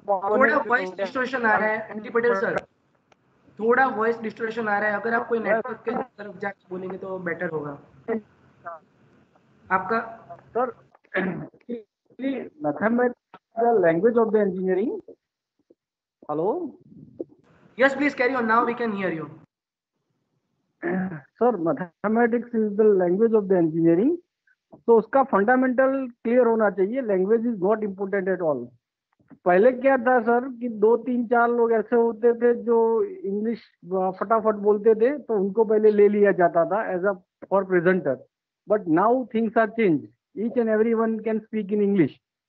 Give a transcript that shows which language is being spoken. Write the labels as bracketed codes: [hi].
[hi] थोड़ा voice distortion आ रहा है एंडी पटेल सर, थोड़ा वॉइस डिस्टोर्शन आ रहा है। अगर आप कोई नेटवर्क के तरफ जाकर बोलेंगे तो बेटर होगा आपका। [en] Sir, mathematics is the language of the engineering. Hello? Yes, please carry on. Now we can hear you. Sir, mathematics is the language of the engineering. [hi] तो उसका फंडामेंटल क्लियर होना चाहिए। [en] Language is not important at all. [hi] पहले क्या था sir कि 2-3-4 लोग ऐसे होते थे जो इंग्लिश फटाफट बोलते थे, तो उनको पहले ले लिया जाता था as a for presenter. [en] But now things are change, each and everyone can speak in English.